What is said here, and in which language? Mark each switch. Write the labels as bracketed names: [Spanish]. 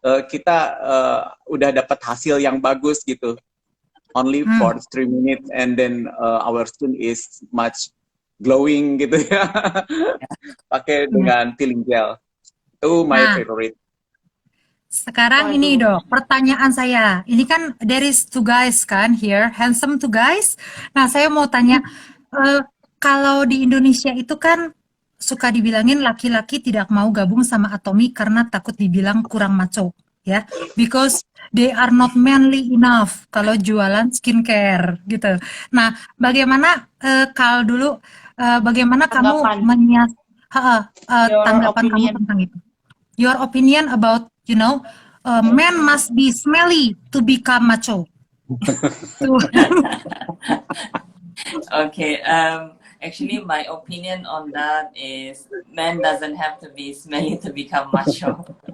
[Indonesian] Kita udah dapat hasil yang bagus gitu. [English] Only for 3 minutes, and then our skin is much glowing [Indonesian] gitu ya. Pakai dengan peeling gel. Itu [English] my favorite. [Indonesian] Sekarang ini Dok, pertanyaan saya. Ini kan [English] there is two guys kan here, handsome two guys. [Indonesian] Nah, saya mau tanya, kalau di Indonesia itu kan suka dibilangin laki-laki tidak mau gabung sama Atomy karena takut dibilang kurang maco, ya. [English] Because they are not manly enough [Indonesian] kalau jualan skincare gitu. Nah, bagaimana Kal dulu, bagaimana kamu tanggapan kamu tentang itu? [English] Your opinion about, you know, men must be smelly to become macho. Okay. Actually, my opinion on that is men doesn't have to be smelly to become macho.